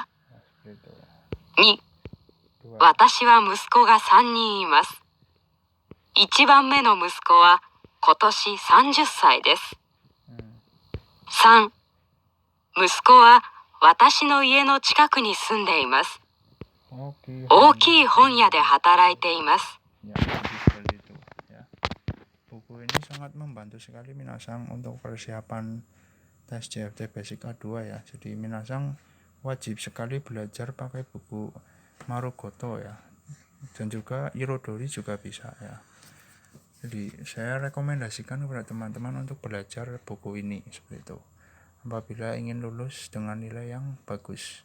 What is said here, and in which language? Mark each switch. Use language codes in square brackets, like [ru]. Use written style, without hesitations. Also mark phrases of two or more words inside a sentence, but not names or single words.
[ja] 2、私は息子が3人います。1番目の息子は今年30歳です。3、息子は私の家の近くに住んでいます。大きい本屋で働いています。 [id] Buku ini sangat membantu sekali Minasang untuk persiapan tes CFD Basic A2 ya. Jadi Minasang wajib sekali belajar pakai buku Marugoto ya. Dan juga Irodori juga bisa ya. Jadi saya rekomendasikan kepada teman-teman untuk belajar buku ini seperti itu, apabila ingin lulus dengan nilai yang bagus.